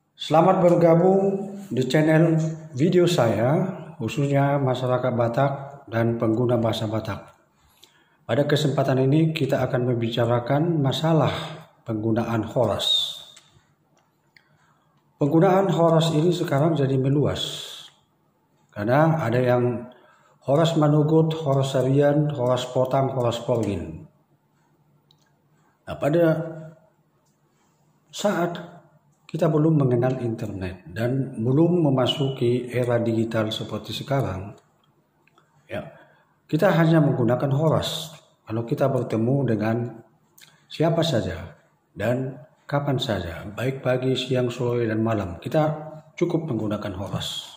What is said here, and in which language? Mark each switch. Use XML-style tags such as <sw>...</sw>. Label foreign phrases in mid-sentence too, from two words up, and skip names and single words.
<id>Selamat bergabung di channel video saya, khususnya masyarakat Batak dan pengguna bahasa Batak. Pada kesempatan ini kita akan membicarakan masalah penggunaan horas. Penggunaan horas ini sekarang jadi meluas, karena ada yang</id> <bts>horas manugut, horas harian, horas potang, horas polgin.</bts> <id>Nah, pada saat kita belum mengenal internet dan belum memasuki era digital seperti sekarang, ya, kita hanya menggunakan horas. Kalau kita bertemu dengan siapa saja dan kapan saja, baik pagi, siang, sore, dan malam, kita cukup menggunakan horas.</id>